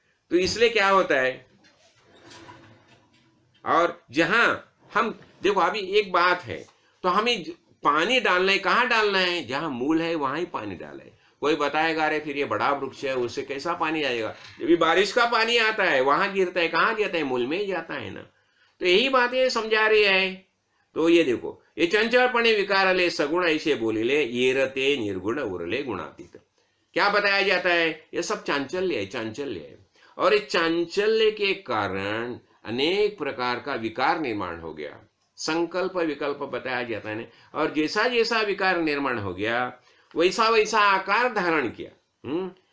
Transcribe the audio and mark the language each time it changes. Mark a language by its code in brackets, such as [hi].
[hi] तो इसलिए क्या होता है, और जहां हम देखो अभी एक बात है, तो हमें पानी डालना है, कहाँ डालना है? जहां मूल है वहां ही पानी डालना है। कोई बताएगा अरे फिर ये बड़ा वृक्ष है उससे कैसा पानी आएगा? जब बारिश का पानी आता है वहां गिरता है, कहाँ गिरता है? मूल में ही जाता है ना। तो यही बातें समझा रही है। तो ये देखो ये [mr] चंचलपणे विकारले सगुण ऐसे बोलिले येरते निर्गुण उरले गुणातीत। [hi] क्या बताया जाता है? ये सब चांचल्य है, चांचल्य है, और इस चांचल्य के कारण अनेक प्रकार का विकार निर्माण हो गया। संकल्प विकल्प बताया जाता है, और जैसा जैसा विकार निर्माण हो गया वैसा वैसा आकार धारण किया।